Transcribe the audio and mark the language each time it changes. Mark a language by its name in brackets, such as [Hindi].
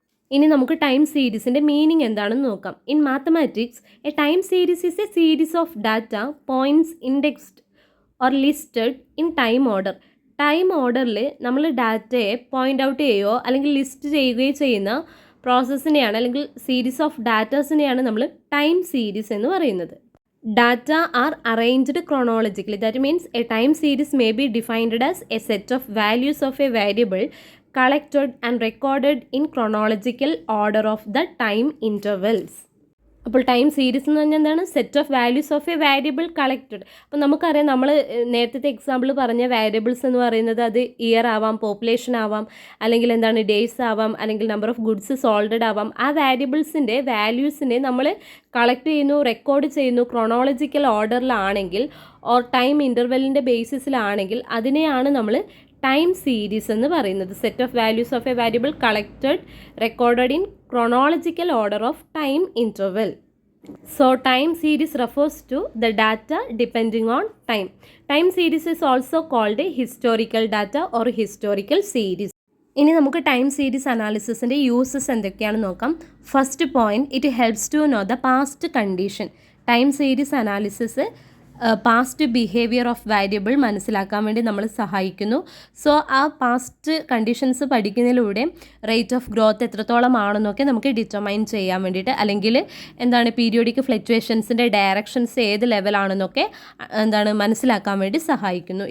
[Malayalam] ഇനി നമുക്ക് time സീരീസിൻ്റെ meaning എന്താണെന്ന് നോക്കാം. [English] In mathematics a time series is a series of data points indexed or listed in time order. [Malayalam] Time ഓർഡറിൽ നമ്മൾ ഡാറ്റയെ പോയിൻ്റ് ഔട്ട് ചെയ്യുകയോ അല്ലെങ്കിൽ ലിസ്റ്റ് ചെയ്യുകയോ ചെയ്യുന്ന പ്രോസസ്സിനെയാണ് അല്ലെങ്കിൽ സീരീസ് ഓഫ് ഡാറ്റാസിനെയാണ് നമ്മൾ ടൈം സീരീസ് എന്ന് പറയുന്നത്. [English] Data are arranged chronologically. That means a time series may be defined as a set of values of a variable collected and recorded in chronological order of the time intervals. [Malayalam] അപ്പോൾ time series എന്ന് പറഞ്ഞാൽ എന്താണ്, [English] Set of values of a variable collected. [Malayalam] അപ്പോൾ നമുക്കറിയാം, നമ്മൾ നേരത്തെ example പറഞ്ഞ variables എന്ന് പറയുന്നത് അത് ഇയർ ആവാം, പോപ്പുലേഷൻ ആവാം, അല്ലെങ്കിൽ എന്താണ് ഡേയ്സ് ആവാം, അല്ലെങ്കിൽ നമ്പർ ഓഫ് ഗുഡ്സ് സോൾഡഡ് ആവാം. ആ വാരിയബിൾസിൻ്റെ വാല്യൂസിനെ നമ്മൾ കളക്ട് ചെയ്യുന്നു, റെക്കോർഡ് ചെയ്യുന്നു ക്രോണോളജിക്കൽ ഓർഡറിലാണെങ്കിൽ ഓർ ടൈം ഇൻ്റർവെല്ലിൻ്റെ ബേസിസിലാണെങ്കിൽ അതിനെയാണ് നമ്മൾ ടൈം സീരീസ് എന്ന് പറയുന്നത്. [English] Set of values of a variable collected recorded in chronological order of time interval. So time series refers to the data depending on time. Time series is also called a historical data or historical series. [Malayalam] ഇനി നമുക്ക് time series അനാലിസിസിൻ്റെ uses എന്തൊക്കെയാണെന്ന് നോക്കാം. [English] First point, it helps to know the past condition. Time series analysis past behaviour of variable [Malayalam] മനസ്സിലാക്കാൻ വേണ്ടി നമ്മൾ സഹായിക്കുന്നു. So ആ past conditions പഠിക്കുന്നതിലൂടെ റേറ്റ് ഓഫ് ഗ്രോത്ത് എത്രത്തോളം ആണെന്നൊക്കെ നമുക്ക് ഡിറ്റർമൈൻ ചെയ്യാൻ വേണ്ടിയിട്ട്, അല്ലെങ്കിൽ എന്താണ് പീരിയോഡിക് ഫ്ലക്ച്വേഷൻസിൻ്റെ ഡയറക്ഷൻസ് ഏത് ലെവലാണെന്നൊക്കെ എന്താണ് മനസ്സിലാക്കാൻ വേണ്ടി സഹായിക്കുന്നു.